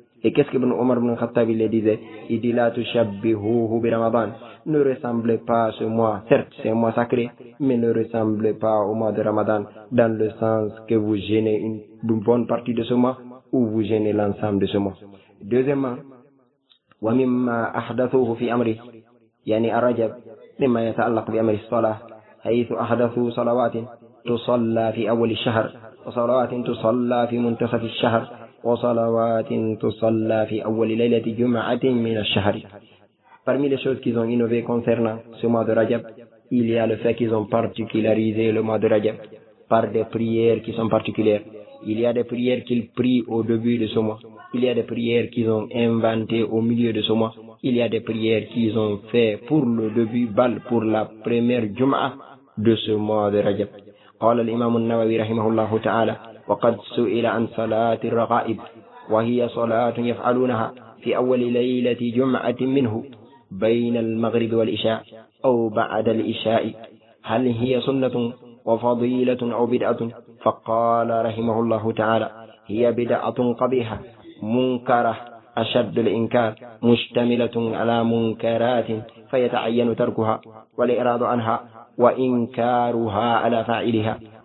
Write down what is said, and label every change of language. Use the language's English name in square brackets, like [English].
[French] Et qu'est-ce que Omar ibn Khattab, il les disait? Il dit, [Arabic] la tushabbihuhu bi Ramadan. [French] Ne ressemblez pas à ce mois, certes c'est un mois sacré, mais ne ressemblez pas au mois de Ramadan, dans le sens que vous gênez une bonne partie de ce mois, ou vous gênez l'ensemble de ce mois. Deuxièmement, [Arabic] wa mimma ahdathuhu fi amri. يعني الرجب مما يتعلق بأمر الصلاة حيث أحدثوا صلوات تصلى في أول الشهر وصلوات تصلى في منتصف الشهر وصلوات تصلى في أول ليلة جمعة من الشهر. [French] Parmi les choses qu'ils ont innovées concernant ce mois de Rajab, il y a le fait qu'ils ont particularisé le mois de Rajab par des prières qui sont particulières. Il y a des prières qu'ils prient au début de ce mois. Il y a des prières qu'ils ont inventées au milieu de ce mois. Il y a des prières qu'ils ont faites pour le début bal, pour la première Jum'a de ce mois de Rajab. [Arabic] قال الإمام النووي رحمه الله تعالى وقد سئل عن صلاة الرغائب وهي صلاة يفعلونها في أول ليلة جمعة منه بين المغرب والإشاء أو بعد الإشاء هل هي سنة وفضيلة أو بدعة؟ فقال رحمه الله تعالى هي بدعة قبيحة منكرة أشد الإنكار مشتملة على منكرات فيتعين تركها والإعراض عنها وإنكارها على فاعلها